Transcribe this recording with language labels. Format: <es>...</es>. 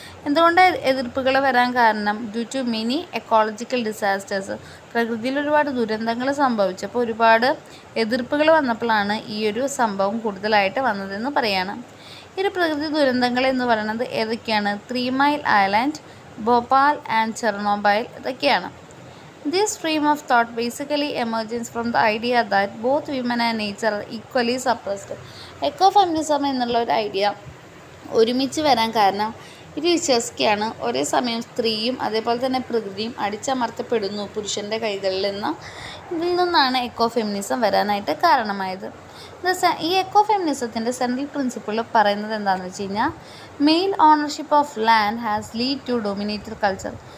<ml>എന്തുകൊണ്ട് എതിർപ്പുകൾ വരാൻ കാരണം?</ml> <en>due to many ecological disasters,</en> <ml>പ്രകൃതിയിൽ ഒരുപാട് ദുരന്തങ്ങൾ സംഭവിച്ചപ്പോൾ ഒരുപാട് എതിർപ്പുകൾ വന്നപ്പോഴാണ് ഈ ഒരു സംഭവം കൂടുതലായിട്ട് വന്നതെന്ന് പറയാണ്. ഈ ഒരു പ്രകൃതി ദുരന്തങ്ങൾ എന്ന് പറയുന്നത് ഏതൊക്കെയാണ്? 3 Mile ഐലൻഡ്, ഭോപ്പാൽ ആൻഡ് ചെർണോബൈൽ, ഇതൊക്കെയാണ്.</ml> <en>This stream of thought basically emerges from the idea that both women and nature are equally suppressed.</en> <ml>എക്കോഫെമിനിസം എന്നുള്ള ഒരു ഐഡിയ ഒരുമിച്ച് വരാൻ കാരണം ഇത് വിശ്വസിക്കുകയാണ്, ഒരേ സമയം സ്ത്രീയും അതേപോലെ തന്നെ പ്രകൃതിയും അടിച്ചമർത്തപ്പെടുന്നു പുരുഷൻ്റെ കൈകളിൽ നിന്ന്. ഇതിൽ നിന്നാണ് എക്കോഫെമിനിസം വരാനായിട്ട് കാരണമായത്. ഈ എക്കോഫെമിനിസത്തിൻ്റെ സെൻട്രൽ പ്രിൻസിപ്പിൾ പറയുന്നത് എന്താണെന്ന് വെച്ച് കഴിഞ്ഞാൽ,</ml> <en>Male ownership of land has lead to dominated culture.</en>